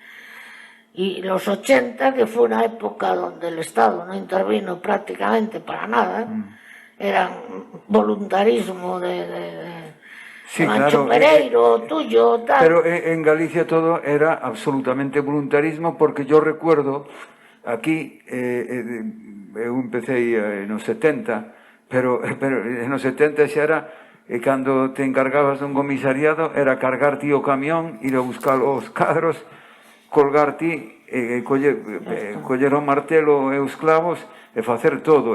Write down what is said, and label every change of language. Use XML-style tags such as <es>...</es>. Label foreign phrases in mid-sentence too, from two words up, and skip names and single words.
<es>Y los 80, que fue una época donde el Estado no intervino prácticamente para nada, eran voluntarismo de Sí, Mancho claro, Pereiro, tuyo, tal. pero en Galicia todo era absolutamente voluntarismo, porque yo recuerdo aquí,</es> <gl>eu empecé nos 70, pero nos 70 xa era, cando te encargabas dun comisariado, era cargar ti o camión, ir a buscar os cadros, colgar ti, coller o martelo e os clavos e facer todo.</gl>